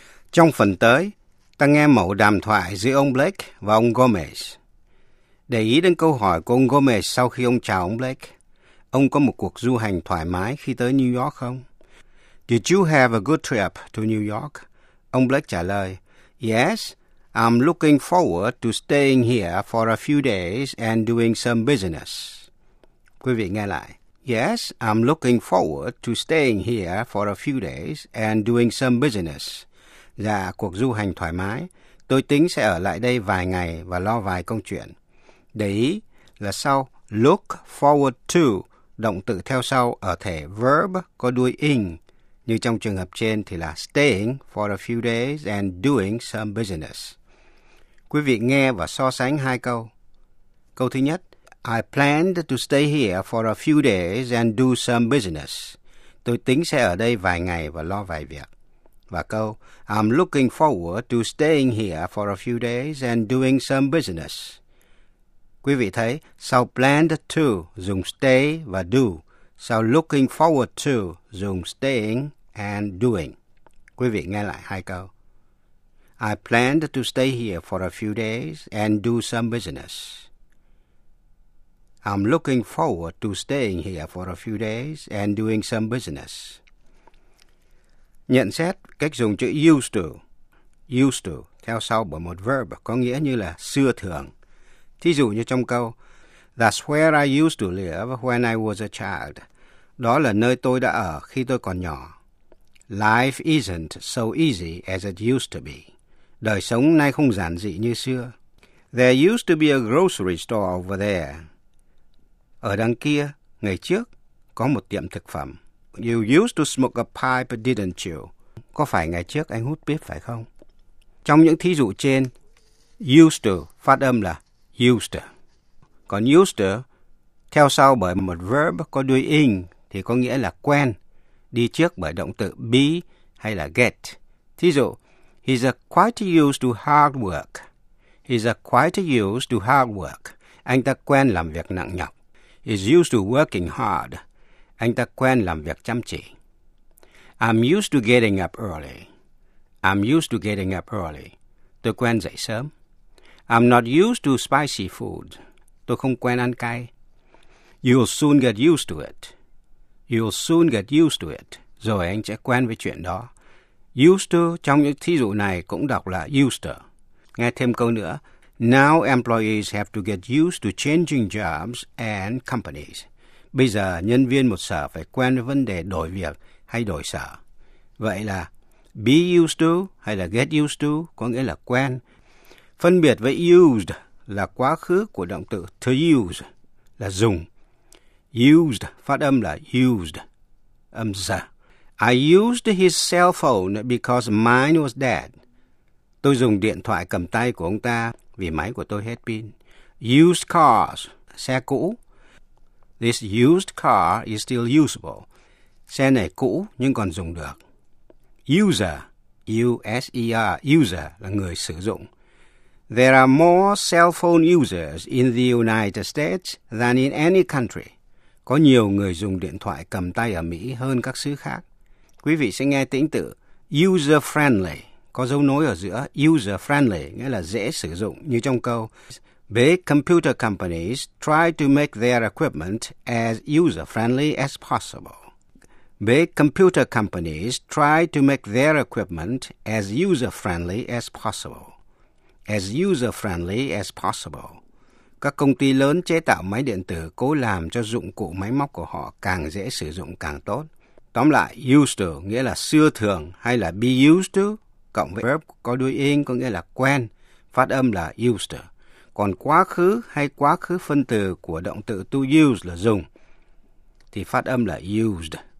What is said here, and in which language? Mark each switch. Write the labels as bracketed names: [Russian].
[Vietnamese] Trong phần tới, ta nghe mẫu đàm thoại giữa ông Blake và ông Gomez. Để ý đến câu hỏi của ông Gomez sau khi ông chào ông Blake, ông có một cuộc du hành thoải mái khi tới New York không? [English] Did you have a good trip to New York? [Vietnamese] Ông Blake trả lời, [English] Yes, I'm looking forward to staying here for a few days and doing some business. [Vietnamese] Quý vị nghe lại. [English] Yes, I'm looking forward to staying here for a few days and doing some business. [Vietnamese] Dạ, cuộc du hành thoải mái. Tôi tính sẽ ở lại đây vài ngày và lo vài công chuyện. Để ý là sau look forward to, động từ theo sau ở thể verb có đuôi ing. Như trong trường hợp trên thì là [English] staying for a few days and doing some business. [Vietnamese] Quý vị nghe và so sánh hai câu. Câu thứ nhất, [English] I planned to stay here for a few days and do some business. [Vietnamese] Tôi tính sẽ ở đây vài ngày và lo vài việc. Và câu, [English] I'm looking forward to staying here for a few days and doing some business. [Vietnamese] Quý vị thấy, sau planned to dùng stay và do. [English] Sau looking forward to dùng staying and doing. [Vietnamese] Quý vị nghe lại hai câu. [English] I planned to stay here for a few days and do some business. I'm looking forward to staying here for a few days and doing some business. [Vietnamese] Nhận xét cách dùng chữ used to theo sau bởi một verb có nghĩa như là xưa thường. Thí dụ như trong câu [English] That's where I used to live when I was a child. [Vietnamese] Đó là nơi tôi đã ở khi tôi còn nhỏ. [English] Life isn't so easy as it used to be. [Vietnamese] Đời sống nay không giản dị như xưa. [English] There used to be a grocery store over there. [Vietnamese] Ở đằng kia, ngày trước, có một tiệm thực phẩm. [English] You used to smoke a pipe, didn't you? [Vietnamese] Có phải ngày trước anh hút pipe phải không? Trong những thí dụ trên, used to phát âm là used to. Còn used to theo sau bởi một verb có đuôi ing thì có nghĩa là quen, đi trước bởi động từ be hay là get. Thí dụ, [English] he's a quite used to hard work. He's a quite used to hard work. [Vietnamese] Anh ta quen làm việc nặng nhọc. [English] He's used to working hard. [Vietnamese] Anh ta quen làm việc chăm chỉ. [English] I'm used to getting up early. I'm used to getting up early. [Vietnamese] Tôi quen dậy sớm. [English] I'm not used to spicy food. [Vietnamese] Tôi không quen ăn cay. [English] You'll soon get used to it. You'll soon get used to it. [Vietnamese] Rồi anh sẽ quen với chuyện đó. Used to trong những thí dụ này cũng đọc là used to. Nghe thêm câu nữa. [English] Now employees have to get used to changing jobs and companies. [Vietnamese] Bây giờ nhân viên một sở phải quen với vấn đề đổi việc hay đổi sở. Vậy là be used to hay là get used to có nghĩa là quen. Phân biệt với used là quá khứ của động từ to use là dùng. Used phát âm là used, âm giờ. [English] I used his cell phone because mine was dead. [Vietnamese] Tôi dùng điện thoại cầm tay của ông ta vì máy của tôi hết pin. [English] Used cars, [Vietnamese] xe cũ. [English] This used car is still usable. [Vietnamese] Xe này cũ nhưng còn dùng được. User, U-S-E-R, user là người sử dụng. [English] There are more cell phone users in the United States than in any country. [Vietnamese] Có nhiều người dùng điện thoại cầm tay ở Mỹ hơn các xứ khác. Quý vị sẽ nghe tĩnh tự user-friendly. Có dấu nối ở giữa user-friendly, nghĩa là dễ sử dụng, như trong câu [English] big computer companies try to make their equipment as user-friendly as possible. Big computer companies try to make their equipment as user-friendly as possible. As user-friendly as possible. [Vietnamese] Các công ty lớn chế tạo máy điện tử cố làm cho dụng cụ máy móc của họ càng dễ sử dụng càng tốt. Tóm lại, used to nghĩa là xưa thường hay là be used to, cộng với verb có đuôi ing có nghĩa là quen, phát âm là used to. Còn quá khứ hay quá khứ phân từ của động từ to use là dùng, thì phát âm là used.